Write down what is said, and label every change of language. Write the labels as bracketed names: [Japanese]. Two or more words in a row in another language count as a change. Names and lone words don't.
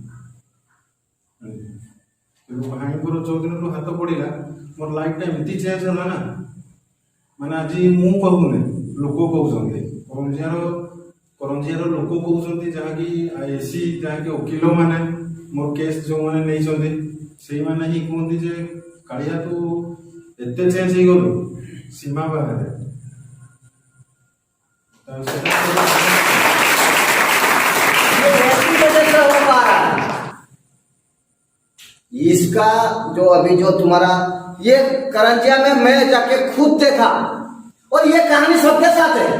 [Odia] କିନ୍ତୁ ଭାଇଙ୍କର ଯୋଉଦିନଠୁ ହାତ ପଡ଼ିଲା, ମୋର ଲାଇଫଟା ଏମିତି ଚେଞ୍ଜ ହେଲା ନା, ମାନେ ଆଜି ମୁଁ କହୁନି, ଲୋକ କହୁଛନ୍ତି, କରଞ୍ଜିଆର ଲୋକ କହୁଛନ୍ତି, ଯାହାକି ଏସି, ଯାହାକି ଓକିଲ ମାନେ ମୋର କେସ୍ ଯେଉଁମାନେ ନେଇଛନ୍ତି, ସେଇମାନେ ହିଁ କୁହନ୍ତି ଯେ କାଳିଆ ତୁ ଏତେ ଚେଞ୍ଜ ହେଇଗଲୁ ସୀମା ବାହାରେ। [Hindi] इसका जो अभी जो तुम्हारा ये करंजिया में मैं जाके खुद देखा, और ये कहानी सबके साथ है।